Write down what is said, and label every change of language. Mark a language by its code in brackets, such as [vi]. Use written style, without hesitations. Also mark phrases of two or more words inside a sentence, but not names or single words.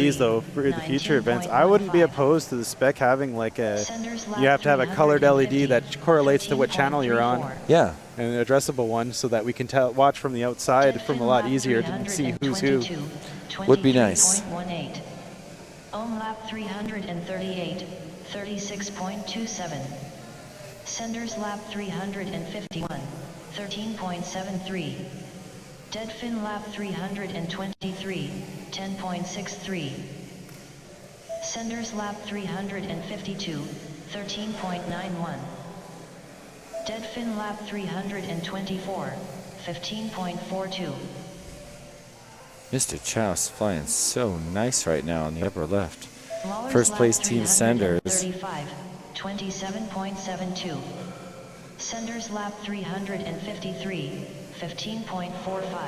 [en] LEDs though, for the future events, I wouldn't be 19.15. opposed to the spec having like a. Senders lap You have to have a colored LED 350, that correlates to what channel you're on, 13.34. Yeah. and an addressable one so that we can watch from the outside from a lot easier to see who's who. Would be nice. 23.18. Ohm lap 338. 36.27. Senders lap 351. 13.73. Deadfin lap 323. 10.63. Senders lap 352. 13.91. Deadfin lap 324. 15.42. Mr. Chow's flying so nice right now on the upper left. Mahler's First lap place Team Senders. 335, 27.72. Senders lap 353, 15.45.